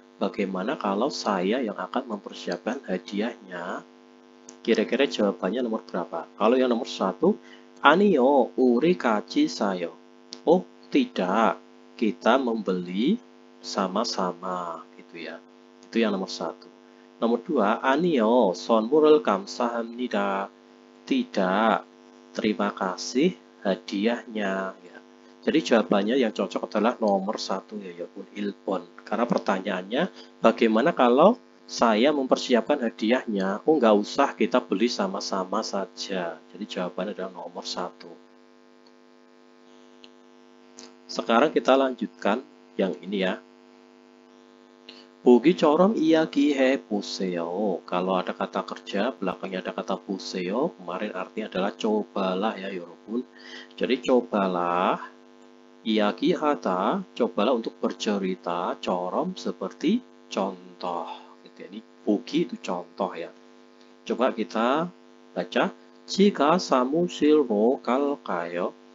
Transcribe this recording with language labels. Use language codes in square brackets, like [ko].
[id] bagaimana kalau saya yang akan mempersiapkan hadiahnya? Kira-kira jawabannya nomor berapa? Kalau yang nomor 1, [ko] 아니요, 우리 같이 사요. [id] Oh, tidak. Kita membeli sama-sama, gitu ya. Itu yang nomor 1. Nomor 2, [ko] 아니요, 선물을 감사합니다. [id] Tidak. Terima kasih hadiahnya. Ya. Jadi jawabannya yang cocok adalah nomor 1 ya, yaitu 1번. Karena pertanyaannya, bagaimana kalau saya mempersiapkan hadiahnya? Oh, nggak usah, kita beli sama-sama saja. Jadi jawabannya adalah nomor 1. Sekarang kita lanjutkan yang ini ya. [ko] 보기처럼 이야기해 보세요. [id] Kalau ada kata kerja, belakangnya ada kata 보세요. Kemarin artinya adalah cobalah ya, 여러분. Jadi cobalah, 이야기하다, cobalah untuk bercerita, 처럼 seperti contoh. Ini 보기 itu contoh ya. Coba kita baca. jika [ko] 사무실로 갈까요?